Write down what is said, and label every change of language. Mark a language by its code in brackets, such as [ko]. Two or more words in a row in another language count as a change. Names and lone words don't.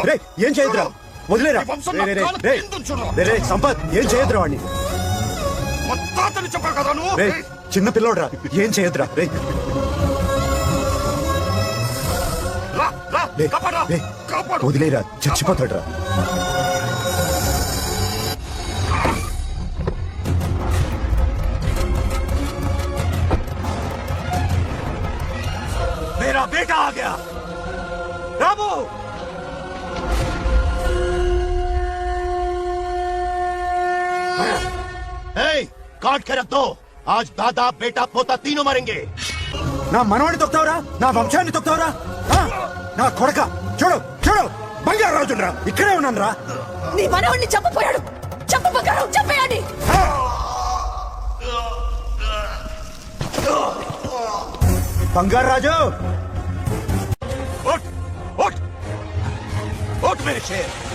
[te] ఏం చేయదురా వదిలేరా సంపత్ ఏం చేయదురా వాడిని తాతని చెప్పా కదా నువ్వు చిన్న పిల్లోడ్రా ఏం చేయదురా వదిలేరా చచ్చిపోతాడ్రా [hi] मेरा बेटा आ गया। रामू काट के रख दो। आज दादा बेटा पोता तीनों मरेंगे। [te] నా మనవాడిని తొక్తావురా నా వంశాన్ని తొక్తావురా నా కొడక చూడు చూడు బంగారాజురా ఇక్కడే ఉన్నాను రా నీ మనవాడిని చంపపోయాడు. చంపు బంగారం, చంపేయండి. బంగారాజు [hi] उठ उठ उठ मेरे शेर।